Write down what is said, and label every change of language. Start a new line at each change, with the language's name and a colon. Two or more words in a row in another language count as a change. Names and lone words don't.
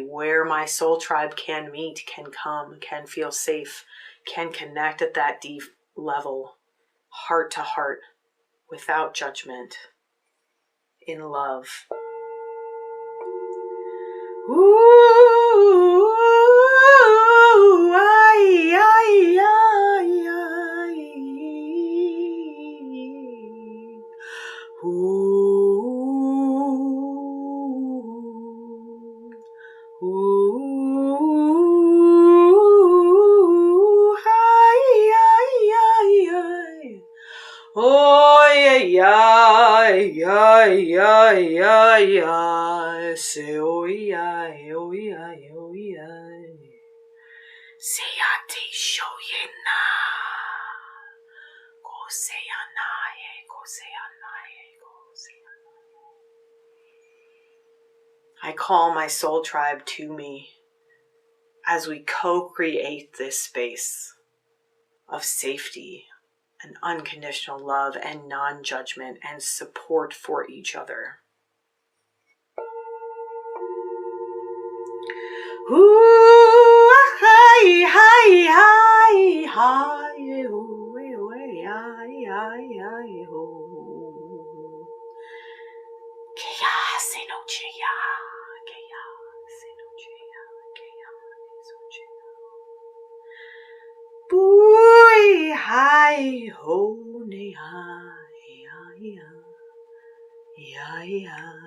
English: where my soul tribe can meet, can come, can feel safe, can connect at that deep level, heart to heart, without judgment, in love. Ooh, ay, ay, ay, ay. Ooh, ooh, ay, ay, ay, ay. Oh, yeah, yeah, yeah, yeah, yeah. Say, oh, yeah, oh, yeah, oh, yeah. Say, ate, shoyena. I call my soul tribe to me as we co-create this space of safety and unconditional love and non-judgment and support for each other. Ooh, hi, hi, hi, hi, oh, hi, hi, hi, oh. Chaos enochia, chaos enochia, chaos enochia. Boy, hi, ho, ne, hi, ya, ya.